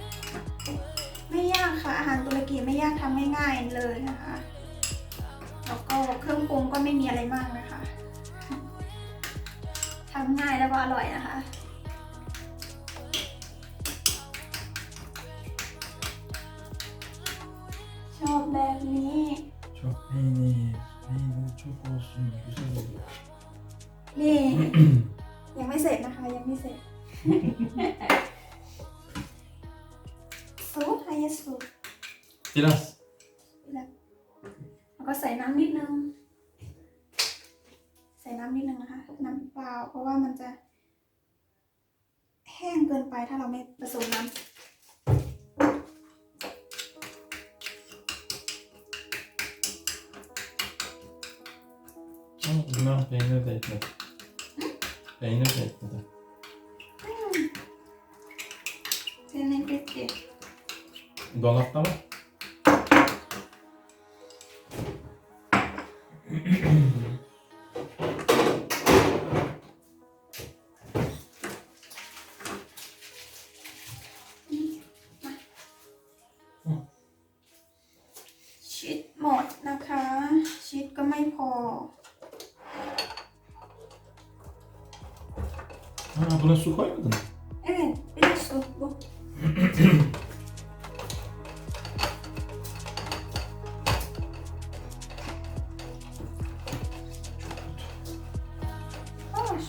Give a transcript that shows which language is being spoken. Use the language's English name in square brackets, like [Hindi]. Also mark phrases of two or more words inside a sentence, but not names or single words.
[Thai] ไม่ยากค่ะอาหารตุรกีไม่ยากทำง่ายๆเลยนะคะ แล้วก็เครื่องปรุงก็ไม่มีอะไรมากนะคะทำง่ายแล้วก็อร่อยนะคะชอบแบบนี้ [Turkish] Çok peynir. Peynir çok olsun. Güzel olur. [Thai] นี่ ยังไม่เสร็จนะคะยังไม่เสร็จ ซุปไฮซุป [Turkish] Biraz. [Thai] แล้วก็ใส่น้ำนิดนึง ใส่น้ำนิดนึงนะคะ น้ำเปล่าเพราะว่ามันจะแห้งเกินไปถ้าเราไม่ผสมน้ำ [Turkish] Ama bundan peynir de ekledim. Peynir de ekledim. [Thai] เส้นเล็กเด็ด [Turkish] Dolapta mı? [Thai] ๆชีสหมดนะคะ ชีสก็ไม่พอ [Turkish] Ha, buna su koymadın mı? Evet, biraz su bu. Aa, şu.